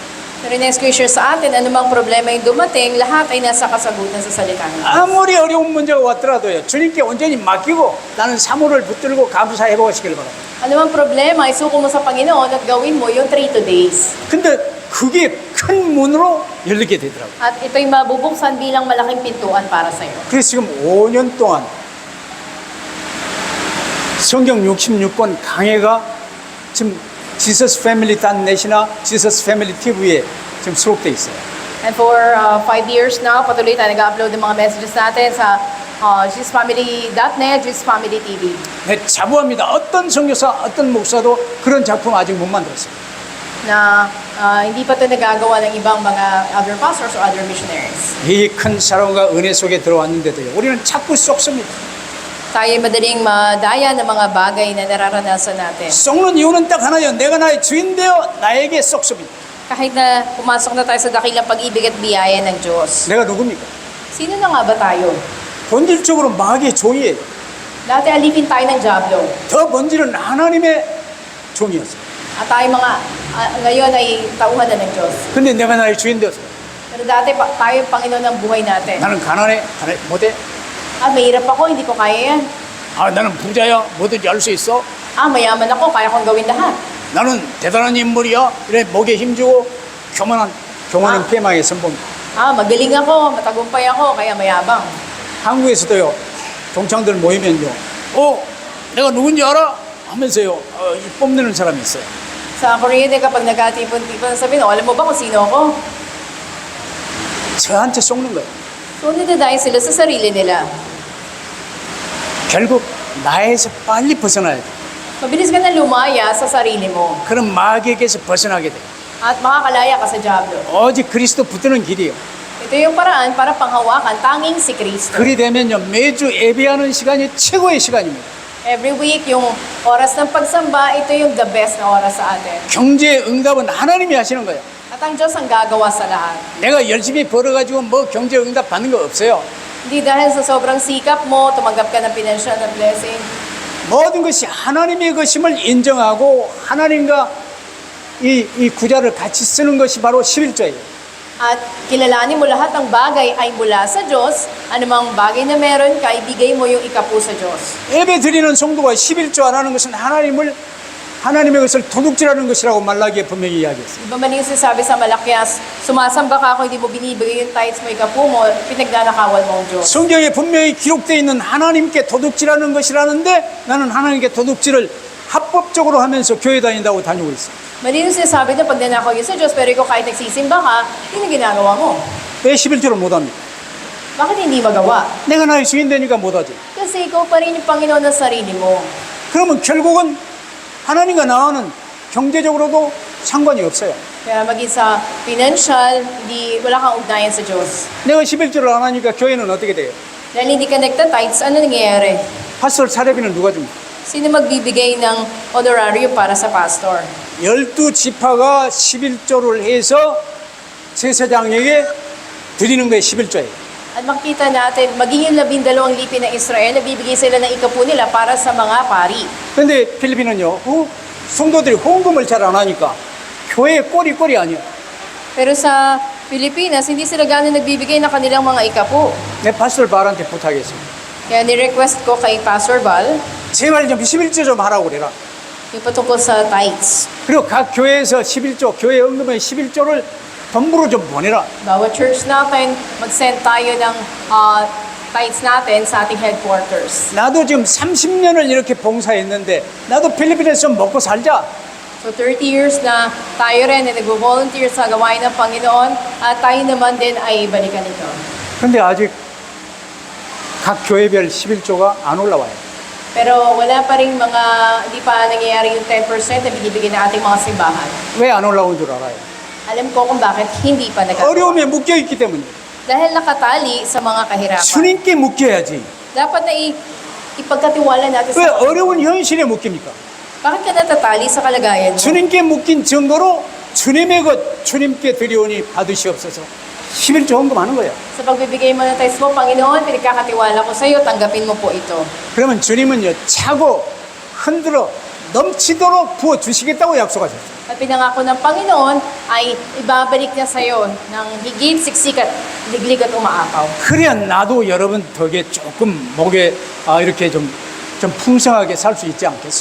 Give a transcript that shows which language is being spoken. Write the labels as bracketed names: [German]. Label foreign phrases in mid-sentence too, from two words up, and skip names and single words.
[Filipino] Pero [English] next question [Filipino] sa atin, anumang problema yung dumating, lahat ay nasa kasagutan sa salita ng Diyos. [Korean] 아무리 어려운 문제가 왔더라도요. 주님께 온전히 맡기고 나는 사모를 붙들고 감사해 보시길 바랍니다. [Filipino] Anumang problema, isuko mo sa Panginoon at gawin mo yung 3 days. [Korean] 근데 그게 큰 문으로 열리게 되더라고요. [Filipino] At ito'y mabubuksan bilang malaking pintuan para sa'yo. [Korean] 그래서 지금 5년 동안 성경 66권 강해가 지금 지서스 패밀리 닷넷이나 지서스 패밀리 TV에 지금 수록돼 있어요. [English] And for 5 years now, [Filipino] patuloy tayo nag-upload ng mga messages natin sa JesusFamily.net, Jesus Family TV. [Korean] 네, 자부합니다. 어떤 선교사, 어떤 목사도 그런 작품 아직 못 만들었어요. [Filipino] Na hindi pa ito nagagawa ng ibang mga [English] other pastors or other missionaries. [Korean] 이 큰 사랑과 은혜 속에 들어왔는데도요. 우리는 자꾸 쏙습니다. [Filipino] Tayo madaling madaya ng mga bagay na nararanasan natin. [Korean] 쏙는 이유는 딱 하나예요. 내가 나의 주인 되어 나에게 쏙습니다. [Filipino] Kahit na pumasok na tayo sa dakilang pag-ibig at biyaya ng Diyos. [Korean] 내가 누굽니까? [Filipino] Sino na nga ba tayo? [Korean] 본질적으로 마귀의 종이에요. [Filipino] Dati alipin tayo ng Diablo. [Korean] 더 본질은 하나님의 종이었어요. [Filipino] At tayo ngayon ay tauhan na ng Diyos. [Korean] 근데 내가 나의 주인 되었어요. [Filipino] Pero dati tayo yung Panginoon ng buhay natin. [Korean] 나는 가난해, 못해. [Filipino] Mahirap ako, hindi ko kaya yan. [Korean] 나는 부자야, 뭐든지 할 수 있어. [Filipino] Mayaman ako, kaya kong gawin lahat. [Korean] 나는 대단한 인물이야. 이래 목에 힘주고 교만한 패망의 선봉. [Filipino] Magaling ako, matagumpay ako, kaya mayabang. [Korean] 한국에서도요. 동창들 모이면요. 내가 누군지 알아? 하면서요. 뽐내는 사람이 있어요. [Filipino] Sa Korea din kapag nagkatipon-tipon, sabihin, alam mo ba kung sino ako? [Korean] 저한테 속는 거예요. [Filipino] So, nidadayo sila sa sarili nila. [Korean] 결국 나에서 빨리 벗어나야 돼. [Filipino] Mabilis ka na lumaya sa sarili mo. [Korean] 그런 마귀에게서 벗어나게 돼. [Filipino] At makakalaya ka sa Diablo. [Korean] 오직 그리스도 붙드는 길이에요. [Filipino] Ito yung paraan para panghawakan tanging si Kristo. [Korean] 그리 되면요. 매주 예배하는 시간이 최고의 시간입니다. [English] Every week, [Filipino] yung oras ng pagsamba, ito yung [English] the best [Filipino] na oras sa atin. [Korean] 경제의 응답은 하나님이 하시는 거예요. [Filipino] At ang Diyos ang gagawa sa lahat. [Korean] 내가 열심히 벌어가지고 뭐 경제 응답 받는 거 없어요. [Filipino] Hindi dahil sa sobrang sikap mo, tumanggap ka ng financial na blessing. [Korean] 모든 것이 하나님의 것임을 인정하고 하나님과 이 구자를 같이 쓰는 것이 바로 11조예요. [Filipino] At kilalanin mo lahat ng bagay ay mula sa Diyos. Anumang bagay na meron ka, ibigay mo yung ikapu sa Diyos. [Korean] 예배 드리는 성도가 11조 안 하는 것은 하나님의 것을 도둑질하는 것이라고 말라기에 분명히 이야기했어요. [Filipino] Iba man yung sinasabi sa Malakias, sumasamba ka kung hindi mo binibigay yung tithes mo, ikapu mo, pinagnanakawan mo ang Diyos. [Korean] 성경에 분명히 기록되어 있는 하나님께 도둑질하는 것이라는데 나는 하나님께 도둑질을 합법적으로 하면서 교회 다닌다고 다니고 있어요. [Filipino] Malino sinasabi na pag nanakaw yun sa Diyos, pero ikaw kahit nagsisimba ka, yun ang ginagawa mo. [Korean] 왜 11조를 못합니까? [Filipino] Bakit hindi magawa? [Korean] 내가 나의 주인 되니까 못하지. [Filipino] Kasi ikaw pa rin yung Panginoon ng sarili mo. [Korean] 그러면 결국은 하나님과 나와는 경제적으로도 상관이 없어요. [Filipino] Kaya maging sa financial, wala kang ugnayan sa Diyos. [Korean] 내가 11조를 안 하니까 교회는 어떻게 돼요? [Filipino] Dahil hindi ka nagta-tithes, ano nangyayari? [Korean] 파스터 사례비는 누가 줍니까? [Filipino] Sino magbibigay ng honorarium para sa pastor? [Korean] 12지파가 11조를 해서 제사장에게 드리는 거예요. 11조예요. [Filipino] At makita natin, maging yung 12 lipin ng Israel, nagbibigay sila ng ikapu nila para sa mga pari. [Korean] 근데 필리핀은요. 성도들이 헌금을 잘 안 하니까 교회에 꼬리 아니야. [Filipino] Pero sa Pilipinas, hindi sila gano'n nagbibigay ng kanilang mga ikapu. [Korean] 내 파스터 발한테 부탁했습니다. [Filipino] Kaya ni-request ko kay Pastor Val, [Korean] 제발 좀 11조 좀 하라고 그래라. [Filipino] Yung patungkol sa tithes. [Korean] 그리고 각 교회에서 11조, 교회 헌금의 11조를 덤부로 좀 보내라. [Filipino] Bawat church natin, mag-send tayo ng tithes natin sa ating headquarters. [Korean] 나도 지금 30년을 이렇게 봉사했는데 나도 필리핀에서 좀 먹고 살자. [Filipino] So 30 years na tayo rin na nag-volunteer sa gawain ng Panginoon at tayo naman din ay balikan ito. [Korean] 근데 아직 각 교회별 11조가 안 올라와요. [Filipino] Pero wala pa rin mga, hindi pa nangyayari yung 10% na binibigay ng ating mga simbahan. [Korean] 왜 안 올라온 줄 알아요? [Filipino] Alam ko kung bakit hindi pa nagkakaroon. [Korean] 어려움에 묶여있기 때문에. [Filipino] Dahil nakatali sa mga kahirapan. [Korean] 주님께 묶여야지. [Filipino] Dapat na ipagkatiwala natin [Korean] 왜 [Filipino] sa [Korean] 어려운 현실에 묶입니까? [Filipino] Bakit ka natatali sa kalagayan mo? [Korean] 주님께 묶인 증거로 주님의 것 주님께 드리오니 받으시옵소서. 11조 헌금하는 거예요. [Filipino] Sa pagbibigay mo ng tithes mo, Panginoon, pinagkakatiwala ko sa iyo, tanggapin mo po ito. [Korean] 그러면 주님은요 차고 흔들어 넘치도록 부어 주시겠다고 약속하셨어요. [Filipino] At pinangako ng Panginoon ay ibabalik niya sa iyo ng higit, siksik at liglig at umaapaw. [Korean] 그래야 나도 여러분 덕에 조금 목에 이렇게 좀 풍성하게 살 수 있지 않겠어?